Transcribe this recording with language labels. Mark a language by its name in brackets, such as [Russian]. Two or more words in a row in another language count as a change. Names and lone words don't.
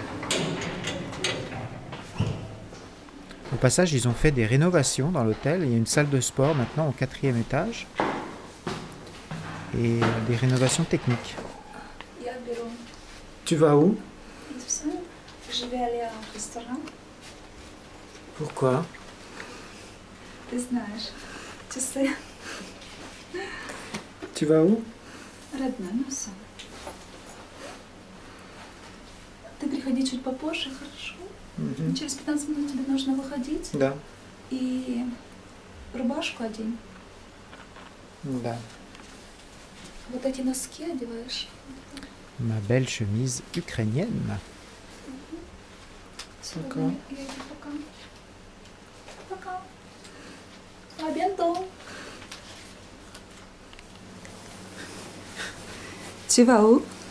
[French] Au passage, ils ont fait des rénovations dans l'hôtel. Il y a une salle de sport maintenant au 4e étage et des rénovations techniques. Tu vas où? Je vais aller à un restaurant. Pourquoi? [Russian] Ты знаешь, [French] tu sais. Tu vas où? [Russian] Родная, ну все. Ты приходи чуть попозже, хорошо? Через 15 минут тебе нужно выходить. Да. И рубашку одень. Да. Вот эти носки одеваешь. [French] Ma belle chemise ukrainienne. D'accord. À bientôt. Tu vas où?